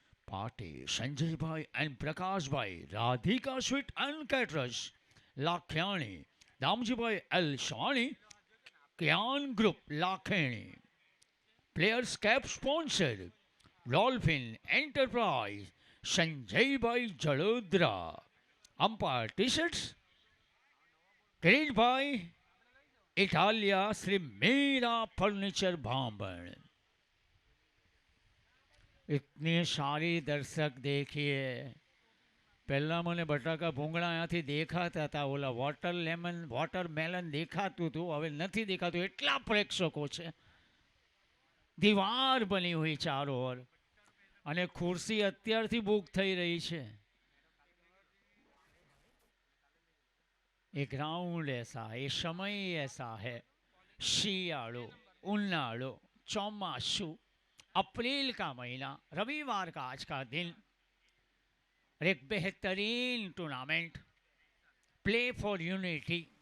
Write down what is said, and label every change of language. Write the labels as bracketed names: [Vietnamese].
[Hindi] Party Sanjay भाई and प्रकाश भाई, Radhika sweet and caterers लाखियाणी, Damji भाई एल शानी, क्यान group लाखेणी, players cap sponsor dolphin enterprise Sanjay भाई जड़ोदरा, अंपायर टी शर्ट्स किरीट भाई इटालिया, श्री मीरा फर्नीचर भांबड़। इतनी सारी दर्शक देखिए, पहला मैंने बटाका भूंगड़ा [Gujarati] અહીંયાથી દેખાતા હતા, ઓલા વોટરમેલન દેખાતું હતું, હવે નથી દેખાતું, એટલા પ્રેક્ષકો છે। [Hindi] દીવાર બની हुई ચારો ઓર, [Gujarati] અને ખુરશી અત્યારથી બુક થઈ રહી છે। [Hindi] ये ग्राउंड ऐसा है, ये समय ऐसा है, [Gujarati] शियाड़ो, उन्नाड़ो, चौमासु, [Hindi] अप्रैल का महीना, रविवार का आज का दिन, और एक बेहतरीन टूर्नामेंट प्ले फॉर यूनिटी